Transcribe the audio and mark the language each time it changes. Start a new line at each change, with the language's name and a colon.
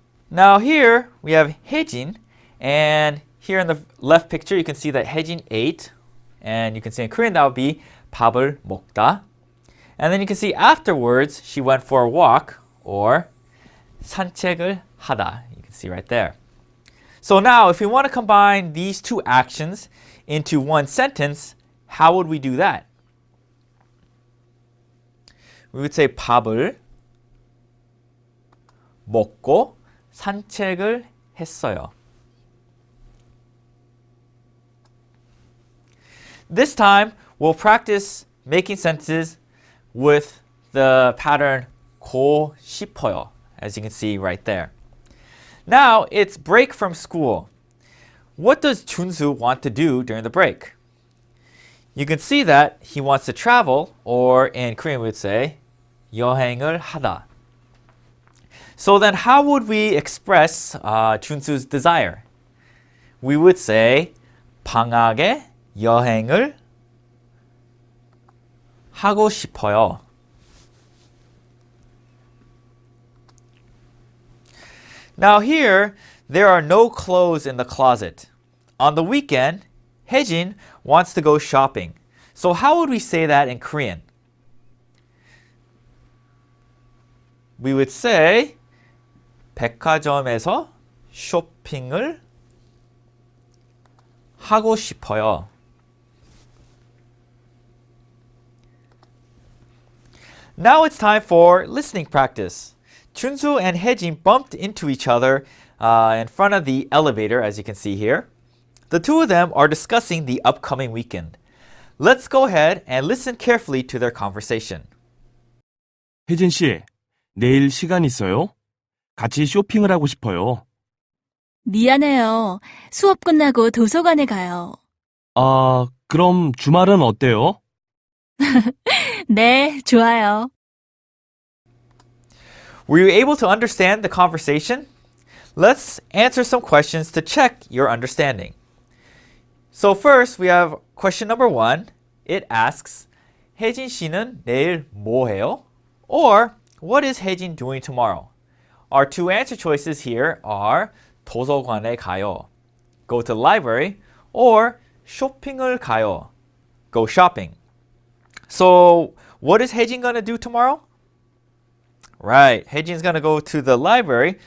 English: Now here we have 혜진, and here in the left picture you can see that 혜진 ate, and you can see in Korean that would be
Korean: 밥을 먹다.
English: And then you can see afterwards she went for a walk, or
Korean: 산책을 하다.
English: You can see right there. So now if we want to combine these two actions into one sentence, how would we do that? We would say
Korean: 밥을 먹고 산책을 했어요.
English: This time, we'll practice making sentences with the pattern
Korean: 고 싶어요,
English: as you can see right there. Now, it's break from school. What does 준수 want to do during the break? You can see that he wants to travel, or in Korean we would say
Korean: 여행을 하다.
English: So then how would we express 준수's desire? We would say
Korean: 방학에 여행을 하고 싶어요.
English: Now here, there are no clothes in the closet. On the weekend, 혜진 wants to go shopping. So how would we say that in Korean? We would say 백화점에서 쇼핑을 하고 싶어요. Now it's time for listening practice. 준수 and 혜진 bumped into each other in front of the elevator, as you can see here. The two of them are discussing the upcoming weekend. Let's go ahead and listen carefully to their conversation.
Korean: 혜진 씨, 내일 시간 있어요? 같이 쇼핑을 하고 싶어요. 미안해요. 수업 끝나고 도서관에 가요. 아, 그럼 주말은 어때요? 네, 좋아요.
English: Were you able to understand the conversation? Let's answer some questions to check your understanding. So first, we have question number 1. It asks,
Korean: 혜진 씨는 내일 뭐 해요?
English: Or, what is 혜진 doing tomorrow? Our two answer choices here are
Korean: 도서관에 가요,
English: go to the library, or
Korean: 쇼핑을 가요.
English: Go shopping. So what is 혜진 gonna do tomorrow? Right, 혜진's gonna go to the library.